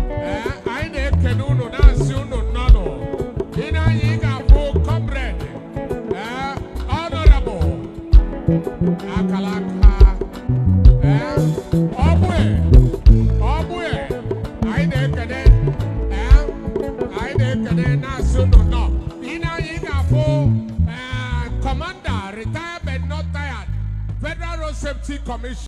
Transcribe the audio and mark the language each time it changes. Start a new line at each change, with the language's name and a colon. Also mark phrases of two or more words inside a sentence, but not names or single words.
Igbo: Ee, anyị na-ekene unu, na-asị unu nnọnụ. Ị na-anya, ị ga-afụ comrade, ee, honorable, akala aka. Eh, ọ bụ ya, ọ bụ ya. Anyị na-ekene, eh, anyị na-ekene na-asị unu nọ. Ị na-, anyị ga-afụ,
English: eh, Commander, retired but not tired, Federal Road Safety Commission.